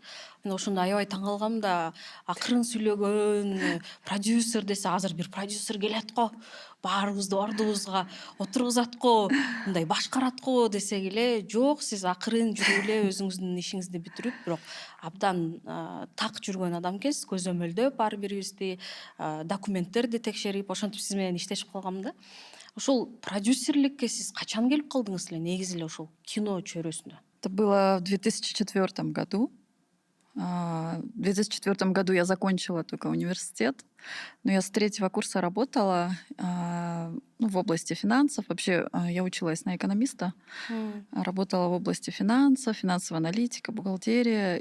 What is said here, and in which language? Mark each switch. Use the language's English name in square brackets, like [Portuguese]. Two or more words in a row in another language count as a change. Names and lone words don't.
[Kyrgyz] Мен ошондо аябай таң калгам да, акырын сүйлөгөн продюсер десе, азыр бир продюсер келет го, баарыбызды ордубузга отургузат го, мындай башкарат го десек эле, жок, сиз акырын жүрүп эле өзүңүздүн ишиңизди бүтүрүп, бирок абдан так жүргөн адам экенсиз, көзөмөлдөп ар бирибизди, документтерди текшерип, ошентип сиз менен иштешип калгам да. Ошол продюсерликке сиз качан келип калдыңыз эле, негизи эле ошол кино чөйрөсүндө? [Russian] Это было в 2004 году. В 2004 году я закончила только университет, но я с 3-го курса работала в области финансов. Вообще я училась на экономиста, работала в области финансов, финансовая аналитика, бухгалтерия.